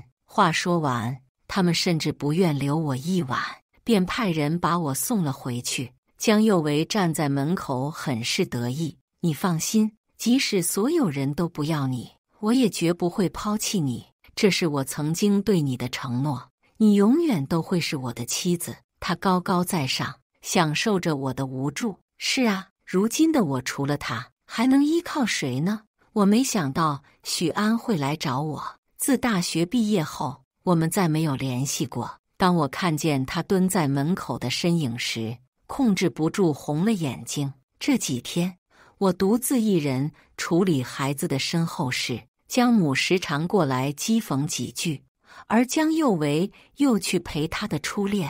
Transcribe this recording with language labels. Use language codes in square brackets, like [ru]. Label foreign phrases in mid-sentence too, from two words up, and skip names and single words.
[zh] 話說完，他們甚至不願留我一晚，便派人把我送了回去。江幼為站在門口，很是得意。你放心，即使所有人都不要你，我也絕不會拋棄你。這是我曾經對你的承諾，你永遠都會是我的妻子。他高高在上，享受着我的無助。是啊，如今的我除了他，還能依靠誰呢？我沒想到許安會來找我。自大學畢業後，我們再沒有聯繫過。當我看見他蹲在門口的身影時，控制不住紅了眼睛。這幾天，我獨自一人處理孩子的身後事，江母時常過來譏諷幾句，而江幼為又去陪他的初戀。